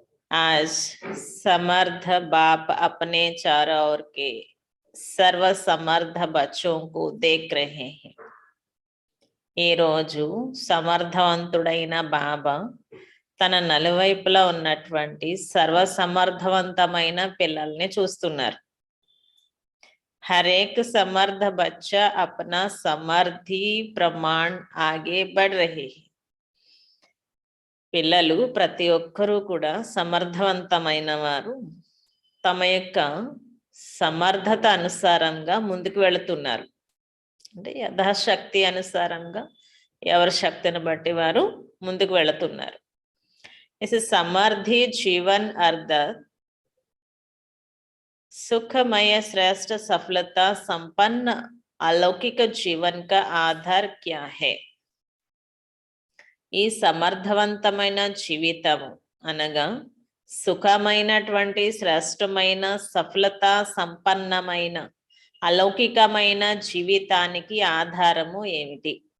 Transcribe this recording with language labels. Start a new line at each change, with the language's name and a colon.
Hindi: आज समर्थ बाप अपने चारों ओर के सर्व समर्थ बच्चों को देख रहे हैं.
Telugu: ఈ రోజు సమర్థవంతుడైన బాబా తన నలువైపులా ఉన్నటువంటి సర్వ సమర్థవంతమైన పిల్లల్ని చూస్తున్నారు.
Hindi: हर एक समर्थ बच्चा अपना समर्थी प्रमाण आगे बढ़ रहे हैं.
Telugu: పిల్లలు ప్రతి ఒక్కరూ కూడా సమర్థవంతమైన వారు తమ యొక్క సమర్థత అనుసారంగా ముందుకు వెళుతున్నారు. అంటే యథాశక్తి అనుసారంగా ఎవరి శక్తిని బట్టి వారు ముందుకు వెళుతున్నారు.
Hindi: इस समर्थी जीवन अर्थ सुखमय श्रेष्ठ सफलता संपन्न अलौकिक जीवन का आधार क्या है?
Telugu: ఈ సమర్థవంతమైన జీవితము అనగా సుఖమైనటువంటి శ్రేష్టమైన సఫలత సంపన్నమైన అలౌకికమైన జీవితానికి ఆధారము ఏమిటి?